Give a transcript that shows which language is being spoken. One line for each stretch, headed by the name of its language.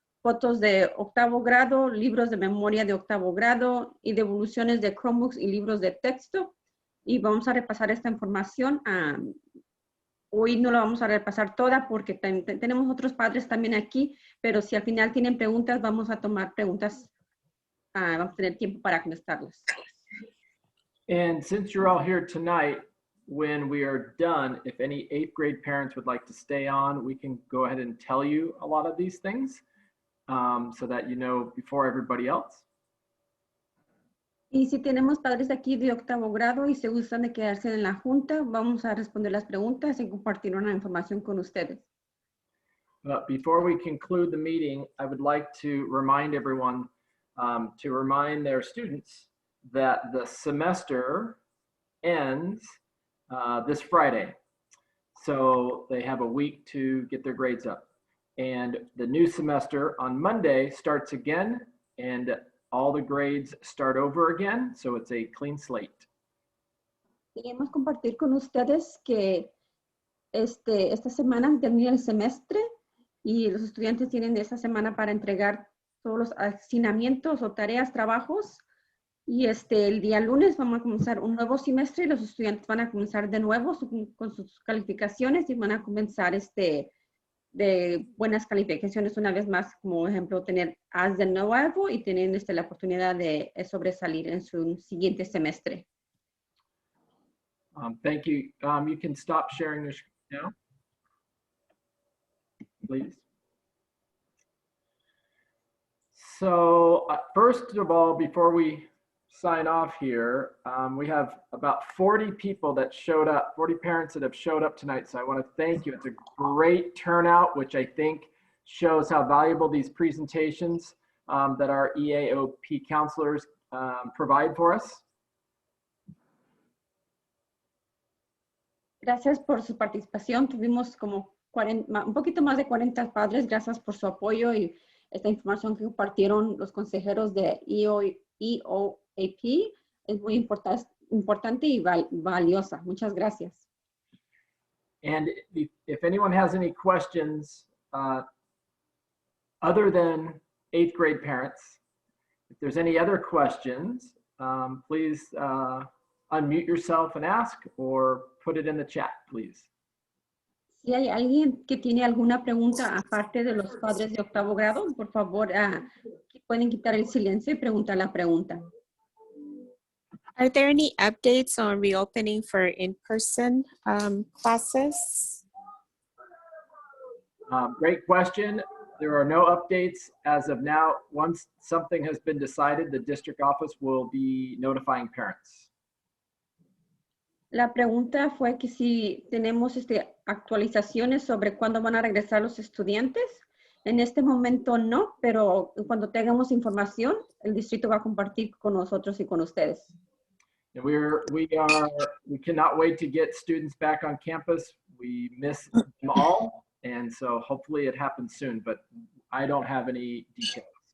Spanish: fotos de octavo grado, libros de memoria de octavo grado y devoluciones de Chromebooks y libros de texto. Y vamos a repasar esta información. Hoy no la vamos a repasar toda porque tenemos otros padres también aquí, pero si al final tienen preguntas, vamos a tomar preguntas. Vamos a tener tiempo para contestarlas.
English: And since you're all here tonight, when we are done, if any 8th grade parents would like to stay on, we can go ahead and tell you a lot of these things so that you know before everybody else.
Spanish: Y si tenemos padres aquí de octavo grado y se gustan de quedarse en la junta, vamos a responder las preguntas y compartir una información con ustedes.
English: But before we conclude the meeting, I would like to remind everyone to remind their students that the semester ends this Friday. So they have a week to get their grades up. And the new semester on Monday starts again, and all the grades start over again. So it's a clean slate.
Spanish: Queremos compartir con ustedes que esta semana termina el semestre y los estudiantes tienen esta semana para entregar todos los asignamientos o tareas, trabajos. Y el día lunes vamos a comenzar un nuevo semestre y los estudiantes van a comenzar de nuevo con sus calificaciones y van a comenzar de buenas calificaciones una vez más, como ejemplo, tener As de nuevo y tener la oportunidad de sobresalir en su siguiente semestre.
English: Thank you. You can stop sharing your screen now, please. So first of all, before we sign off here, we have about 40 people that showed up, 40 parents that have showed up tonight. So I want to thank you. It's a great turnout, which I think shows how valuable these presentations that our EAOP counselors provide for us.
Spanish: Gracias por su participación. Tuvimos como un poquito más de 40 padres. Gracias por su apoyo y esta información que compartieron los consejeros de EAOP es muy importante y valiosa. Muchas gracias.
English: And if anyone has any questions other than 8th grade parents, if there's any other questions, please unmute yourself and ask or put it in the chat, please.
Spanish: Si hay alguien que tiene alguna pregunta aparte de los padres de octavo grado, por favor, pueden quitar el silencio y preguntar la pregunta.
English: Are there any updates on reopening for in-person classes? Great question. There are no updates as of now. Once something has been decided, the district office will be notifying parents.
Spanish: La pregunta fue que si tenemos actualizaciones sobre cuándo van a regresar los estudiantes. En este momento no, pero cuando tengamos información, el distrito va a compartir con nosotros y con ustedes.
English: And we cannot wait to get students back on campus. We miss them all, and so hopefully it happens soon, but I don't have any details.